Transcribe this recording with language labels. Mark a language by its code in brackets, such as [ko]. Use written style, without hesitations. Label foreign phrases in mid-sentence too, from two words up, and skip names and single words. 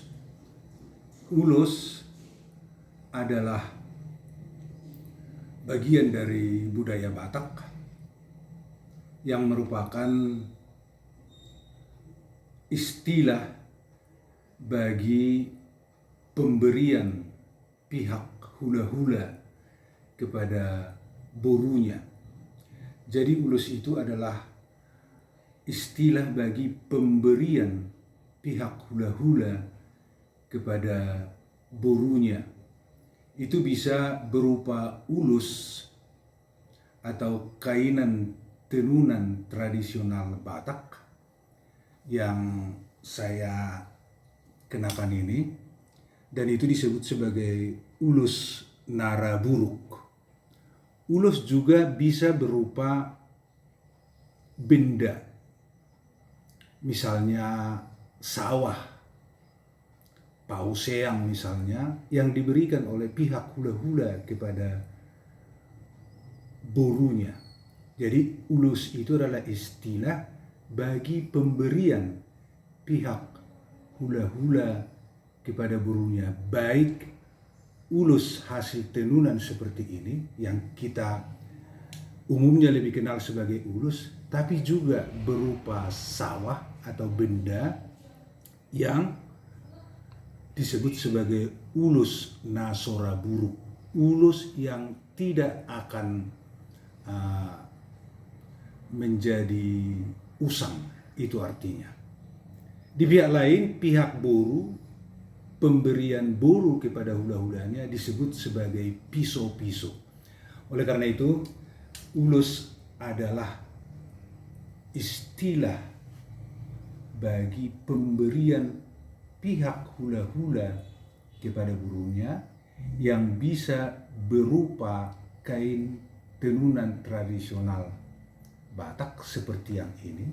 [id] Ulus adalah bagian dari budaya Batak yang merupakan istilah bagi pemberian pihak hula-hula kepada borunya. Jadi Ulus itu adalah istilah bagi pemberian pihak hula-hula kepada borunya. Itu bisa berupa ulus atau kainan tenunan tradisional Batak yang saya kenakan ini, dan itu disebut sebagai ulus Naraburuk. Ulus juga bisa berupa benda, misalnya sawah, pauseang misalnya, yang diberikan oleh pihak hula-hula kepada borunya. Jadi ulus itu adalah istilah bagi pemberian pihak hula-hula kepada borunya, baik ulus hasil tenunan seperti ini yang kita umumnya lebih kenal sebagai ulus, tapi juga berupa sawah atau benda yang disebut sebagai ulus Nasoraburuk, ulus yang tidak akan menjadi usang, itu artinya. Di pihak lain, pihak boru, pemberian boru kepada hula-hulanya disebut sebagai piso-piso. Oleh karena itu, ulus adalah istilah bagi pemberian pihak hula-hula kepada burunya yang bisa berupa kain tenunan tradisional Batak seperti yang ini.